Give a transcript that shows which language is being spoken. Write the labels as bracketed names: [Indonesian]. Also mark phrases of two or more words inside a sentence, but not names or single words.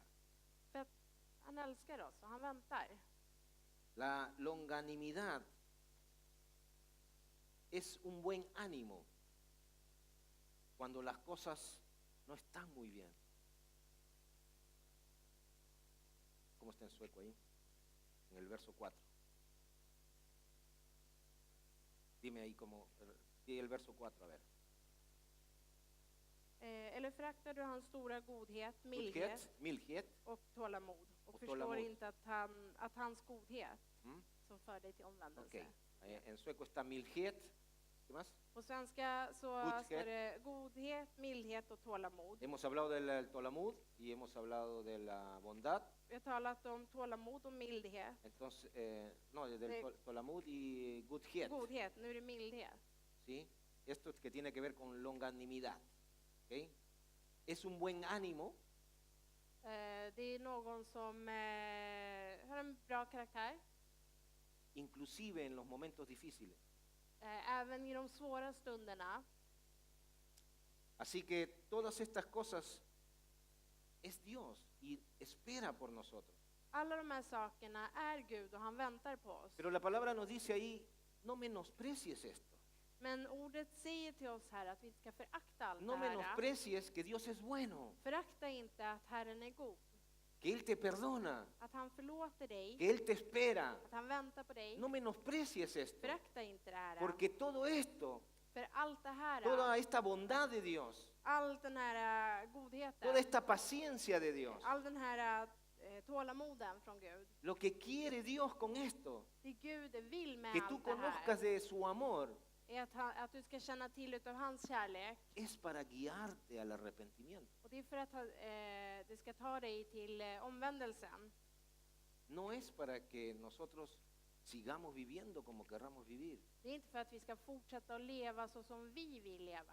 [Swedish] För att han älskar oss och han väntar. [Spanish] La longanimidad es un buen ánimo cuando las cosas no están muy bien. ¿Cómo está en sueco ahí? En el verso 4. Dime ahí cómo, di el verso 4, a ver. [Swedish] Eller föraktar du hans stora godhet, mildhet Mildhet. och tålamod och Och förstår tålamod. inte att hans godhet ¿Mm? som för dig till omvändelse. [Spanish] Ok. En sueco está mildhet. ¿Qué más? [Swedish] På svenska så Godhet. står det godhet, mildhet och tålamod. [Spanish] Hemos hablado del tolamud y hemos hablado de la bondad. [Swedish] Vi har talat om tålamod och mildhet. [Spanish] Entonces, no, del De- tolamud y godhet. [Swedish] Godhet, nu är det mildhet. [Spanish] ¿Sí? Esto es que tiene que ver con longanimidad. ¿Ok? Es un buen ánimo [Swedish] Det är någon som har en bra karaktär. [Spanish] inclusive en los momentos difíciles. [Swedish] Även i de svåra stunderna. [Spanish] Así que todas estas cosas es Dios y espera por nosotros. [Swedish] Alla de här sakerna är Gud och han väntar på oss. [Spanish] Pero la palabra nos dice ahí, no menosprecies esto. [Swedish] Men ordet säger till oss här att vi inte ska förakta allt [Spanish] No [Swedish] det här. [Spanish] menosprecies que Dios es bueno, [Swedish] Förakta inte att Herren är god. [Spanish] que Él te perdona, [Swedish] Att han förlåter dig. [Spanish] que Él te espera. [Swedish] Att han väntar på dig. [Spanish] No menosprecies esto, [Swedish] Förakta inte det här. [Spanish] porque todo esto, [Swedish] För allt det här, [Spanish] toda esta bondad de Dios, [Swedish] all den här godheten, [Spanish] toda esta paciencia de Dios, [Swedish] all den här tålamoden från Gud. [Spanish] lo que quiere Dios con esto, [Swedish] Det Gud vill med [Spanish] que tú [Swedish] allt det [Spanish] conozcas [Swedish] här [Spanish] de su amor, [Swedish] är att du ska känna till utav hans kärlek. [Spanish] es para guiarte al arrepentimiento. [Swedish] Och det är för att det ska ta dig till omvändelsen. [Spanish] No es para que nosotros sigamos viviendo como querramos vivir. [Swedish] Det är inte för att vi ska fortsätta att leva så som vi vill leva.